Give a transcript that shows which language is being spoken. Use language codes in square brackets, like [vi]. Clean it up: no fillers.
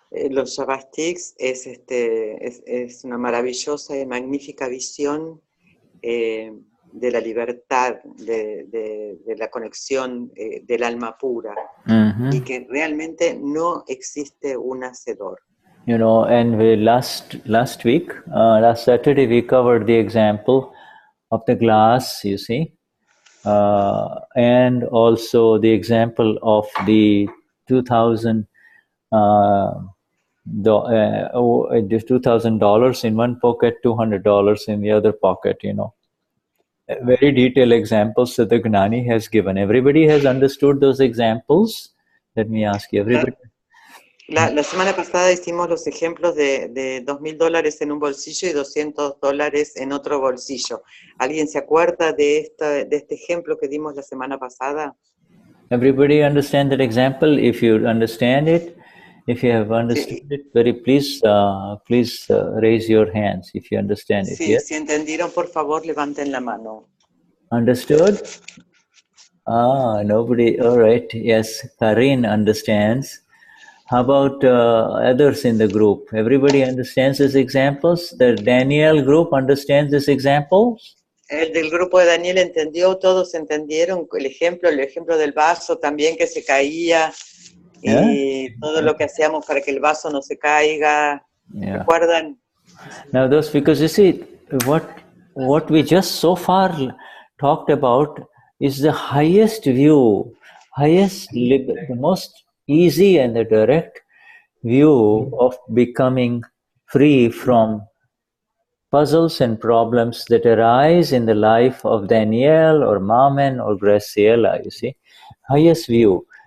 [es] Los Yavastiks es una maravillosa y magnífica visión de la libertad, de la conexión del alma pura, y que realmente no existe un hacedor. [en] And last Saturday, we covered the example of the glass, you see, and also the example of the $2,000 in one pocket, $200 in the other pocket, Very detailed examples that the Gnani has given. Everybody has understood those examples? Let me ask you, everybody. [es] La semana pasada hicimos los ejemplos de $2,000 en un bolsillo y $200 en otro bolsillo. ¿Alguien se acuerda de este ejemplo que dimos la semana pasada? [en] Everybody understand that example? If you understand it, if you have understood it, please raise your hands if you understand it. [es] Sí, [en] yes? [es] Si entendieron, por favor, levanten la mano. [en] Understood? Nobody. All right. Yes, Karin understands. How about others in the group? Everybody understands these examples? The Daniel group understands these examples? [es] El del grupo de Daniel entendió, todos entendieron el ejemplo del vaso también que se caía, y todo lo que hacíamos para que el vaso no se caiga. ¿Recuerdan? [en] Now those, because you see, what we just so far talked about is the highest view, the most easy and the direct view of becoming free from puzzles and problems that arise in the life of Daniel or Mamen or Graciela, you see. Highest view.